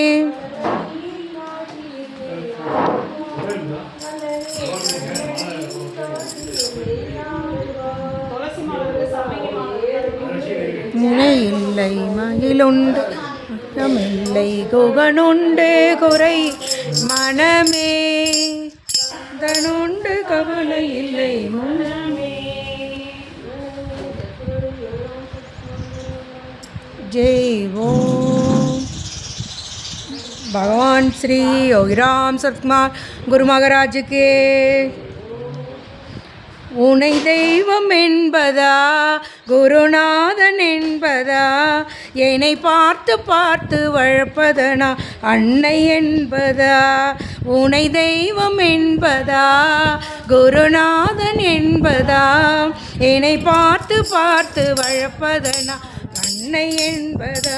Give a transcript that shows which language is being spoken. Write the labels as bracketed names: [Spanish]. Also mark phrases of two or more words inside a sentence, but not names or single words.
[Tamil] முனையில்லை மகிழுண்டு மனமில்லை குகனுண்டு குறை மனமே தனுண்டு கவலை இல்லை மனமே. [Hindi] जय ओम भगवान श्री योगीराम सतकुमार गुरु महाराज के. [Tamil] உனை தெய்வம் என்பதா குருநாதன் என்பதா என்னை பார்த்து பார்த்து வளர்ப்பதனா அன்னை என்பதா. உனை தெய்வம் என்பதா குருநாதன் என்பதா என்னை பார்த்து பார்த்து வளர்ப்பதனா அன்னை என்பதா.